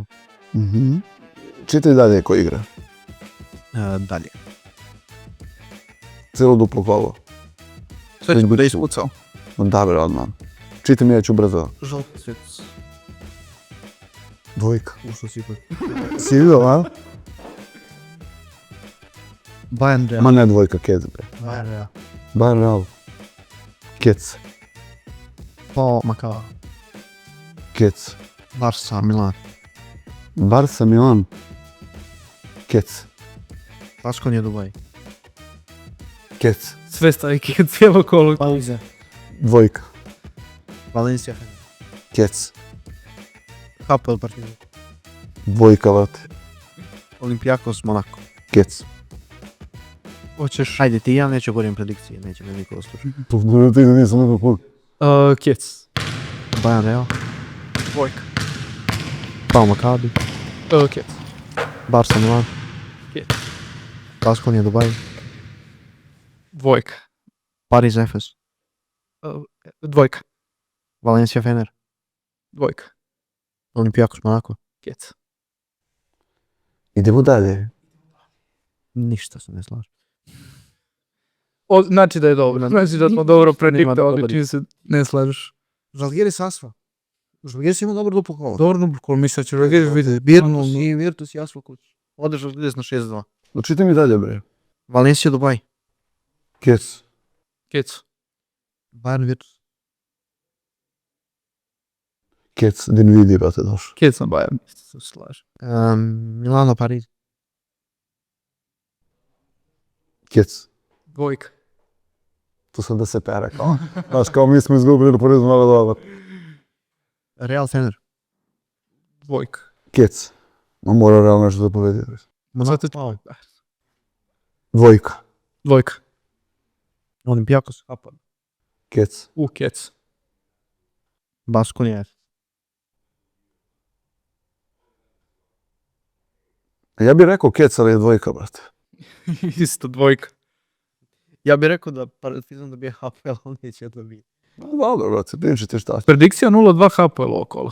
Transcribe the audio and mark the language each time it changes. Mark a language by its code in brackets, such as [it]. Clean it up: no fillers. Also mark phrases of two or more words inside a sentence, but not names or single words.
[sr] Čitaj dalje ko igra. Dalje. Cijelo duplo kolo. Sve će bude ispucao. Dobro, odmah. Čitaj mi, ja ću brzo. Žalti svetac. Dvojka. Ušao si ipak. Si vidio, a? Bayern Real. Ma ne dvojka, Kec, bre. Bayern Real. Bayern Real. Kec. Pa Makava. Kec. Barca, Milan. Barca, Milan. Kec. Baskonija, Dubaj. Kec. Sve stavike, cijelo kolo. Valencia. Dvojka. Valencia. Kec. HPL Partizan. Dvojka, vrate. Olympiakos, Monaco. Kec. Hoćeš... Ajde ti, ja neću govorim predikcije, neće me niko oslušati. Ti da nisam nekog put. Kec. Bayern Real. Dvojka. Pa Makabi. Kec. Barca, Milan. Kec. Baskonija, Dubaj. Dvojka. Paris, Efes. Dvojka. Valencia, Fener. Dvojka. Olympiakos, Monaco. Kec. Idemo dalje. Ništa se ne slaže. Znači da je dobro. Znači da smo dobro prediktovali, dobar čim se ne slažeš. Žalgiris Asfa. Žalgiris ima dobro duplo kolo. Dobro duplo kolo, mislim da će Žalgiris biti. Virtus i Virtus i Asfa kuć. Ode Žalgiris na 6-2. Čitaj mi dalje, bre. Valencia, Dubaj. Kec. Kec. Bayern, Virtus. Kec, din vidi, brate, došao. Kec na Bayern, se slažem. Milano, Pariz. Kec. Dvojka. Tu sam da se pere, kao. Znaš, kao mi smo izgubili na Parizu malo dobar. Real, Fener. Dvojka. Kec. Ma mora realno nešto da pobedi. Zato Pau. Dvojka. Dvojka. Olympiakos, HPL. Kec. Kec. Baskonija. Ja bih rekao Kec, ali je dvojka, brate. Isto dvojka. Ja bih rekao da Partizan dobije HPL, ali neće dobije. Dobro, brate, pričajte šta. Predikcija 0-2 HPL okolo.